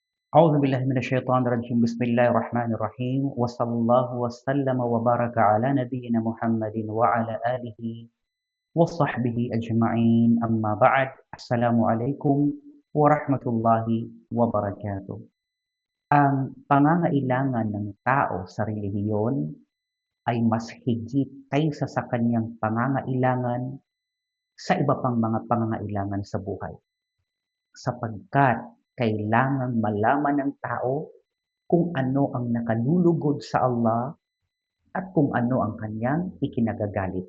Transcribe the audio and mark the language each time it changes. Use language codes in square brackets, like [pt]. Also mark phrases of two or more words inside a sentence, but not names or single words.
[ar] أعوذ بالله من الشيطان الرجيم بسم الله الرحمن الرحيم وصلى الله وسلم وبارك على نبينا محمد وعلى آله وصحبه أجمعين أما بعد السلام عليكم ورحمة الله وبركاته. [tl] Ang pangangailangan ng tao sa relihiyon ay mas higit kaysa sa kanyang pangangailangan sa iba pang mga pangangailangan sa buhay, sapagkat kailangang malaman ng tao kung ano ang nakalulugod sa Allah at kung ano ang kanyang ikinagagalit.